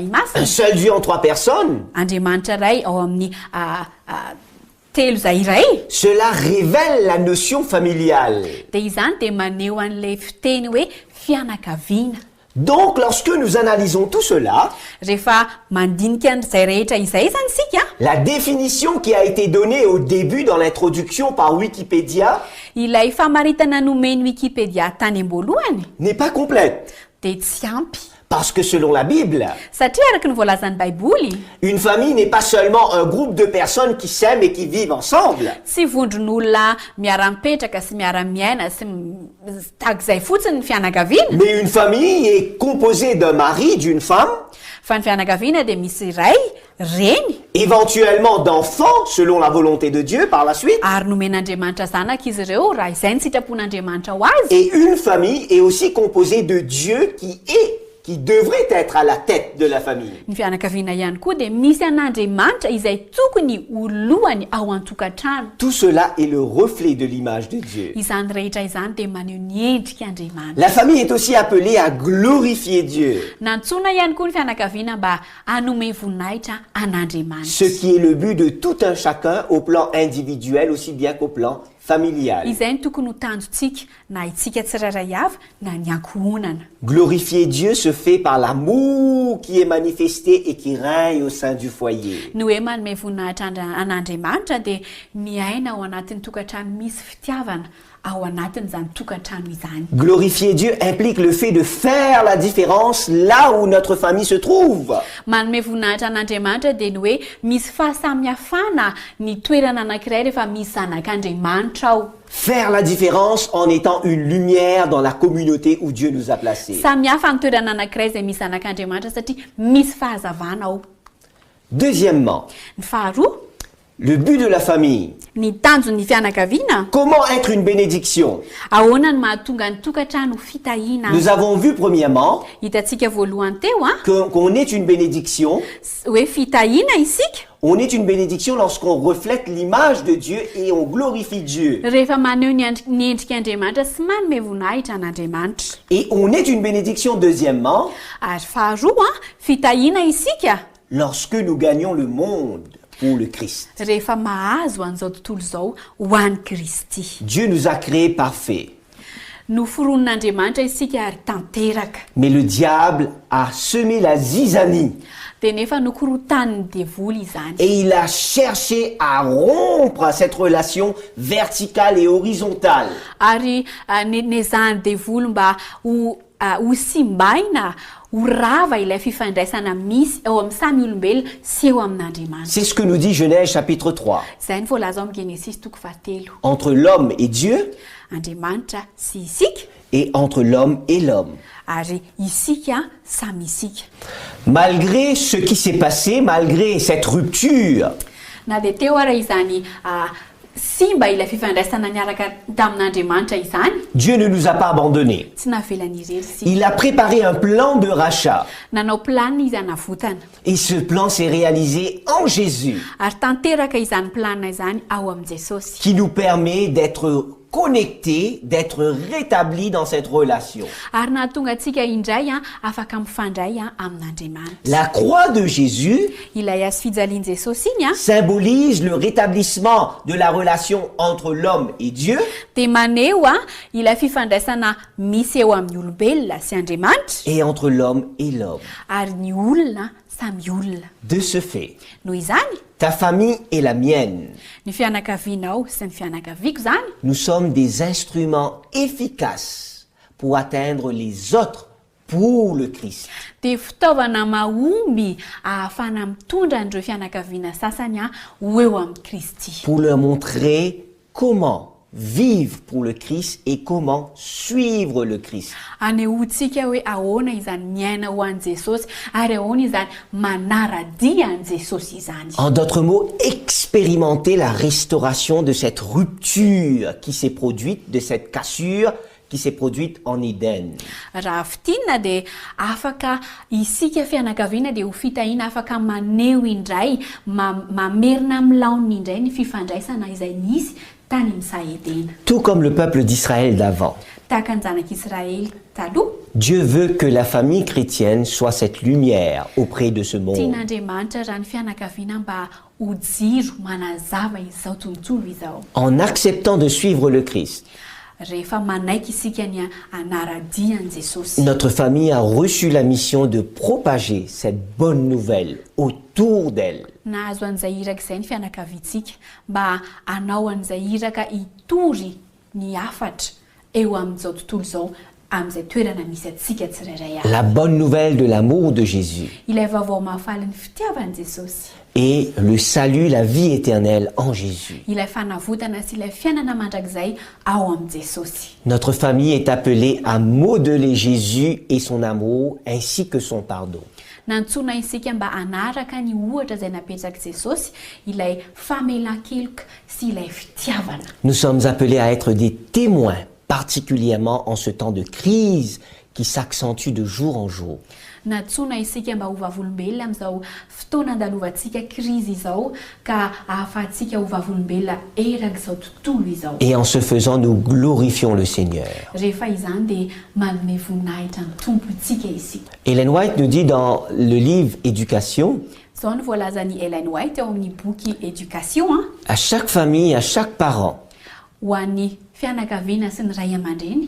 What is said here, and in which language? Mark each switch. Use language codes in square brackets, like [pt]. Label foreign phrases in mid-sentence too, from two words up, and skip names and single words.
[fr] un [mg] masina. [fr] seul Dieu en trois personnes, [mg] Andriamanitra iray ao amin'ny telo izay iray. [fr] cela révèle la notion familiale. [mg] Dia izany dia maneho an'ilay fiteny hoe fianakaviana. [fr] Donc lorsque nous analysons tout cela, [mg] Rehefa mandinika an'izay rehetra izay zany isika, [fr] la définition qui a été donnée au début dans l'introduction par Wikipédia [mg] ilay famaritana nomeny Wikipédia tany am-boalohany [fr] n'est pas complète. [mg] dia tsy ampy. [fr] Parce que selon la Bible, [mg] Satria araky ny voalazan'ny Baiboly, [fr] une famille n'est pas seulement un groupe de personnes qui s'aiment et qui vivent ensemble. [mg] tsy vondron'olona miara-mipetraka sy miara-miaina sy tahak'izay fotsiny ny fianakaviana. [fr] Mais une famille est composée d'un mari, d'une femme, [mg] Fa ny fianakaviana dia misy iray, reny, [fr] éventuellement d'enfants selon la volonté de Dieu par la suite. [mg] ary nomen'Andriamanitra zanaka izy ireo raha izay ny sitrapon'Andriamanitra ho azy. [fr] Et une famille est aussi composée de Dieu qui devrait être à la tête de la famille. [mg] Ny fianakaviana ihany koa dia misy an'Andriamanitra izay tokony ho lohany ao an-tokantrano. [fr] Tout cela est le reflet de l'image de Dieu. [mg] Izany rehetra izany dia maneho ny endrik'Andriamanitra. [fr] La famille est aussi appelée à glorifier Dieu, [mg] Nantsoina ihany koa ny fianakaviana mba hanome voninahitra an'Andriamanitra. [fr] ce qui est le but de tout un chacun au plan individuel aussi bien qu'au plan familial. [mg] Izay ny tokony ho tanjontsika na itsika tsirairay avy na ny ankohonana. [fr] Glorifier Dieu se fait par l'amour qui est manifesté et qui règne au sein du foyer. [mg] Ny hoe manome voninahitra an'Andriamanitra dia miaina ao anatin'ny tokantrano misy fitiavana ao anatin'izany tokantrano izany. [fr] Glorifier Dieu implique le fait de faire la différence là où notre famille se trouve. [mg] Manome voninahitra an'Andriamanitra dia ny hoe misy fahasamihafana ny toerana anankiray rehefa misy zanak'Andriamanitra ao. [fr] Faire la différence en étant une lumière dans la communauté où Dieu nous a placés. [mg] Samihafa ny toerana anankiray izay misy zanak'Andriamanitra satria misy fahazavana ao. [fr] Deuxièmement, [mg] Ny faharoa, [fr] le but de la famille. [mg] ny tanjon'ny fianakaviana. [fr] Comment être une bénédiction? [mg] Ahoana ny mahatonga ny tokantrano fitahiana. [fr] Nous avons vu premièrement [mg] Hitantsika voalohany teo [fr] qu'on est une bénédiction. [mg] hoe fitahiana isika [fr] On est une bénédiction lorsqu'on reflète l'image de Dieu et on glorifie Dieu. [mg] rehefa maneho ny endrik'Andriamanitra sy manome voninahitra an'Andriamanitra. [fr] Et on est une bénédiction deuxièmement [mg] Ary faharoa fitahiana isika [fr] lorsque nous gagnons le monde pour le Christ. [mg] rehefa mahazo an'izao tontolo izao ho an'ny Kristy. [fr] Dieu nous a créés parfaits. [mg] Noforon'Andriamanitra isika ary tanteraka. [fr] Mais le diable a semé la zizanie [mg] Dia nefa nokorotan'ny devoly izany. [fr] et il a cherché à rompre cette relation verticale et horizontale. [mg] Ary nezahany devoly mba ho simbaina ho rava ilay fifandraisana misy eo amin'ny samy olombelona sy eo amin'Andriamanitra. [fr] C'est ce que nous dit Genèse chapitre 3. [mg] Izay ny voalaza ao amin'ny Genesis toko fahatelo. [fr] Entre l'homme et Dieu [mg] Andriamanitra sy isika [fr] et entre l'homme et l'homme. [mg] ary isika samy isika. [fr] Malgré ce qui s'est passé, malgré cette rupture, [mg] Na dia teo ara izany simba ilay fifandraisana niaraka tamin'Andriamanitra izany, [fr] Dieu ne nous a pas abandonnés. [mg] tsy navelany irery isika. [fr] Il a préparé un plan de rachat [mg] Nanao planina izy hanavotana [fr] et ce plan s'est réalisé en Jésus [mg] ary tanteraka izany planina izany ao amin'i Jesosy [fr] qui nous permet d'être connecter, d'être rétabli dans cette relation. [mg] Ary nahatonga antsika indray afaka mifandray amin'Andriamanitra. [fr] La croix de Jésus [mg] Ilay azo fijalian Jesosy iny [fr] symbolise le rétablissement de la relation entre l'homme et Dieu, [mg] dia maneho ilay fifandraisana misy eo amin'ny olombelona sy Andriamanitra [fr] et entre l'homme et l'homme. [mg] ary ny olona samy olona. [fr] De ce fait, [mg] Noho izany, [fr] ta famille et la mienne, [mg] ny fianakavianao sy ny fianakaviako zany [fr] nous sommes des instruments efficaces pour atteindre les autres pour le Christ. [mg] dia fitaovana mahomby ahafana mitondra an'ireo fianakaviana sasany ho eo amin'ny Kristy, [fr] Pour leur montrer comment vivre pour le Christ et comment suivre le Christ. [mg] anehoantsika hoe ahoana izany miaina ho an'i Jesosy ary ahoana izany manaradia an'i Jesosy izany. [fr] En d'autres mots, expérimenter la restauration de cette rupture qui s'est produite, de cette cassure qui s'est produite en Éden. [mg] Raha fitinana dia afaka isika fianakaviana dia ho fitahiana afaka maneho indray mamerina amin'ny laoniny indray ny fifandraisana izay nisy tany amin'ny Edena. [fr] Tout comme le peuple d'Israël d'avant. [mg] Tahaka ny zanak'Israely taloha, [fr] Dieu veut que la famille chrétienne soit cette lumière auprès de ce monde. [mg] tian'Andriamanitra raha ny fianakaviana mba ho jiro manazava izao tontolo izao. [fr] En acceptant de suivre le Christ, [mg] Rehefa manaiky isika ny anaradia an'i Jesosy, [fr] notre famille a reçu la mission de propager cette bonne nouvelle autour d'elle. [mg] nahazo an'izay iraka izay ny fianakaviantsika mba hanao an'izay iraka hitory ny hafatra eo amin'izao tontolo izao amin'izay toerana misy atsika tsirairay avy. [fr] La bonne nouvelle de l'amour de Jésus [mg] Ilay vaovao mahafaly ny fitiavan'i Jesosy, [fr] et le salut, la vie éternelle en Jésus. [mg] ilay fanavotana sy ilay fiainana mandrakizay ao amin'i Jesosy. [fr] Notre famille est appelée à modeler Jésus et son amour ainsi que son pardon. [mg] Nantsona isika mba hanaraka ny ohatra izay napetraka Jesosy, ilay famelan-keloka sy ilay fitiavana. [fr] Nous sommes appelés à être des témoins, particulièrement en ce temps de crise qui s'accentue de jour en jour. [mg] Nantsona isika mba ho vavolombelona amin'izao fotoana andalovantsika krizy izao ka ahafahantsika ho vavolombelona erak'izao tontolo izao. [fr] Et en ce faisant, nous glorifions le Seigneur. [mg] Rehefa izany dia manome voninahitra ny tompontsika isika. [fr] Ellen White nous dit dans le livre Éducation, [mg] Izao no voalazan'i Ellen White eo amin'ny boky éducation [fr] à chaque famille, à chaque parent, [mg] ho an'ny fianakaviana sy ny ray aman-dreny,